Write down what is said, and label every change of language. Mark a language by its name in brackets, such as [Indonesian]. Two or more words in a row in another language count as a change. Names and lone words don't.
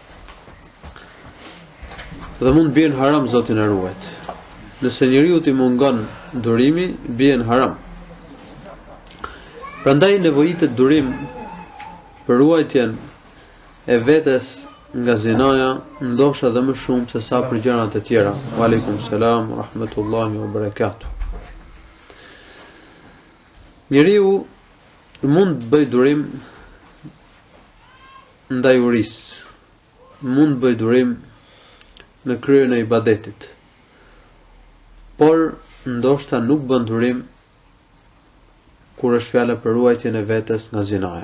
[Albanian] Dhe mund bjen haram, Zoti na ruajt. Nëse njeriu t'i mungon durimi, bjen haram. Prandaj nevojitet durim për ruajtjen e vetes nga zinaja, ndoshta edhe më shumë se sa për gjërat e tjera. [Arabic] وعليكم السلام ورحمة الله وبركاته. [Albanian] Njeriu mund të bëj durim ndaj urisë, mund të bëj durim në kryerjen e ibadetit, por ndoshta nuk bën durim kur është fjala për ruajtjen e vetes nga zinaja.